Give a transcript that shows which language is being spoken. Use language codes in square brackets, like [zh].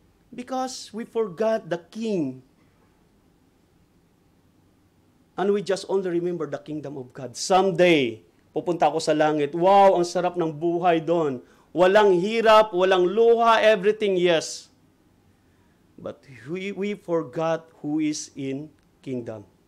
[en] Because we forgot the King. And we just only remember the kingdom of God. [tl] Someday, pupunta ako sa langit. Wow, ang sarap ng buhay doon. Walang hirap, walang luha, [en] everything, yes. But we forgot who is in kingdom.